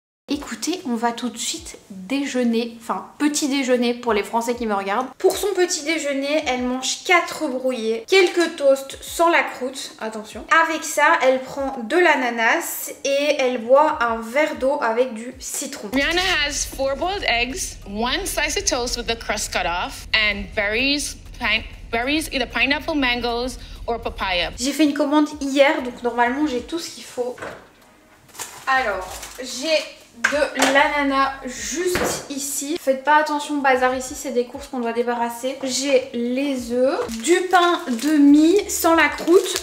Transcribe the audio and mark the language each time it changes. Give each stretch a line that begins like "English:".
French: Écoutez, on va tout de suite déjeuner, enfin petit déjeuner pour les Français qui me regardent. Pour son petit déjeuner, elle mange 4 brouillés, quelques toasts sans la croûte, attention. Avec ça, elle prend de l'ananas et elle boit un verre d'eau avec du citron.
English: Rihanna has 4 boiled eggs, 1 slice of toast with the crust cut off, and berries, either pineapple, mangoes, or papaya.
French: J'ai fait une commande hier, donc normalement j'ai tout ce qu'il faut. Alors, j'ai de l'ananas juste ici. Faites pas attention au bazar ici, c'est des courses qu'on doit débarrasser. J'ai les œufs, du pain de mie sans la croûte.